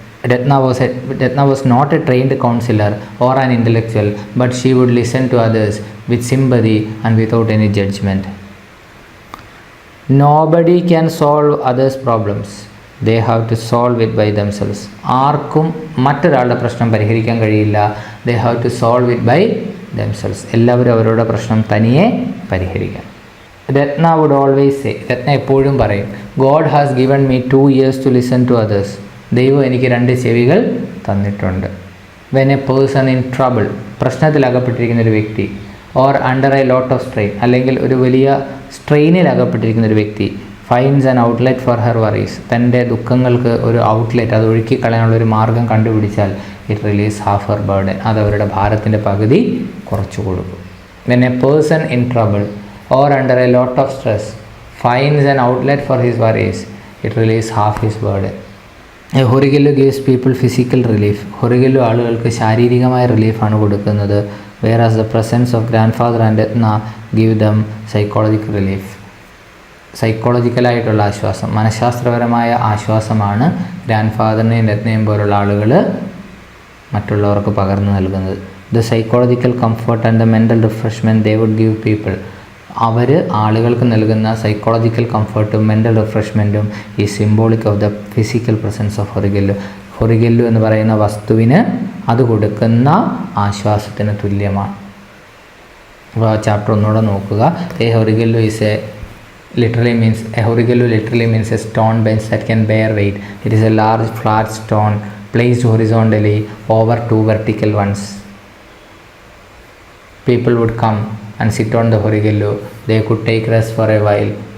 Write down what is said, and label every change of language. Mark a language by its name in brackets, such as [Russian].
[English] Ratna was not a trained counselor or an intellectual, but she would listen to others with sympathy and without any judgment. Nobody can solve others' problems. They have to solve it by themselves. [Malayalam] ആർക്കും മറ്റൊരാളുടെ പ്രശ്നം പരിഹരിക്കാൻ കഴിയില്ല. [English] They have to solve it by themselves. [Malayalam] എല്ലാവരും അവരുടെ പ്രശ്നം തനിയെ പരിഹരിക്കണം. [English] Ratna would always say, [Malayalam] രത്ന എപ്പോഴും പറയും, [English] God has given me 2 ears to listen to others. [Malayalam] ദൈവം എനിക്ക് 2 ചെവികൾ തന്നിട്ടുണ്ട്. [English] When a person in trouble, [Malayalam] പ്രശ്നത്തിൽ അകപ്പെട്ടിരിക്കുന്ന ഒരു വ്യക്തി, [English] or under a lot of strain, [Malayalam] അല്ലെങ്കിൽ ഒരു വലിയ സ്ട്രെയിനിൽ അകപ്പെട്ടിരിക്കുന്ന ഒരു വ്യക്തി, [English] finds an outlet for her worries, [Malayalam] തൻ്റെ ദുഃഖങ്ങൾക്ക് ഒരു ഔട്ട്ലെറ്റ്, അത് ഒഴുക്കി കളയാനുള്ള ഒരു മാർഗം കണ്ടുപിടിച്ചാൽ [English] it relieves half her burden, [Malayalam] അത് അവരുടെ ഭാരത്തിൻ്റെ പകുതി കുറച്ചു കൊടുക്കും. [English] When a person in trouble or under a lot of stress finds an outlet for his worries, it relieves half his burden. Horigellu gives people physical relief. [Malayalam] ഹൊറിഗെല്ലു ആളുകൾക്ക് ശാരീരികമായ റിലീഫാണ് കൊടുക്കുന്നത്. [English] whereas the presence of grandfather and Ratna give them psychological relief. [Malayalam] സൈക്കോളജിക്കലായിട്ടുള്ള ആശ്വാസം, മനഃശാസ്ത്രപരമായ ആശ്വാസമാണ് grand ഫാദറിനെയും രത്നയും പോലുള്ള ആളുകൾ മറ്റുള്ളവർക്ക് പകർന്നു നൽകുന്നത്. [English] The psychological comfort and the mental refreshment they would give people. [Malayalam] അവർ ആളുകൾക്ക് നൽകുന്ന സൈക്കോളജിക്കൽ കംഫർട്ടും മെൻ്റൽ റിഫ്രഷ്മെൻറ്റും ഈ [English] Symbolic of the physical presence of horigellu. [Malayalam] ഹൊറിഗെല്ലു എന്ന് പറയുന്ന വസ്തുവിന് അത് കൊടുക്കുന്ന ആശ്വാസത്തിന് തുല്യമാണ്. അപ്പോൾ ആ ചാപ്റ്റർ ഒന്നുകൂടെ നോക്കുക. [English] A horigellu is a horigellu literally means a stone bench that can bear weight. It is a large flat stone placed horizontally over 2 vertical ones. People would come and sit on the horigellu. They could take rest for a while.